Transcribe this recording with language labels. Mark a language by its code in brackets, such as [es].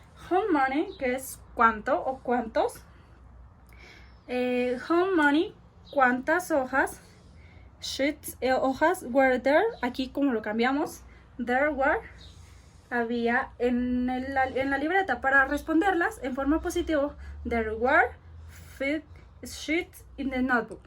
[en] How many, [es] que es cuánto o cuántos. [en] How many, [es] cuántas hojas. [en] Sheets, hojas, were there. [es] Aquí como lo cambiamos. [en] There were, [es] había en la libreta. Para responderlas en forma positiva, [en] there were 5 sheets in the notebook.